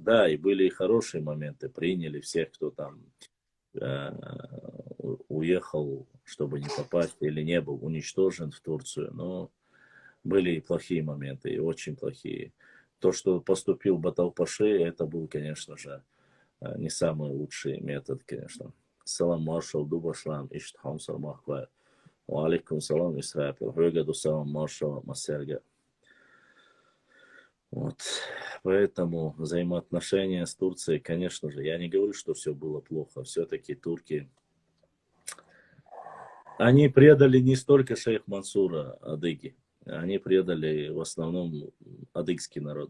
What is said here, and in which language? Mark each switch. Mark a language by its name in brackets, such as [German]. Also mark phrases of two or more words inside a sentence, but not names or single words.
[Russian] Да, и были и хорошие моменты, приняли всех, кто там уехал, чтобы не попасть, или не был уничтожен в Турцию, но были и плохие моменты, и очень плохие. То, что поступил Баталпаши, это был, конечно же, не самый лучший метод, конечно. [Chechen] Салам маршал Дубашлам, Иштхам Сармахва, Алейкум салам Исрапил, Хюгаду салам маршал Масерга. [Russian] Вот. Поэтому взаимоотношения с Турцией, конечно же, я не говорю, что все было плохо. Все-таки турки, они предали не столько шейх Мансура, адыги. Они предали в основном адыгский народ.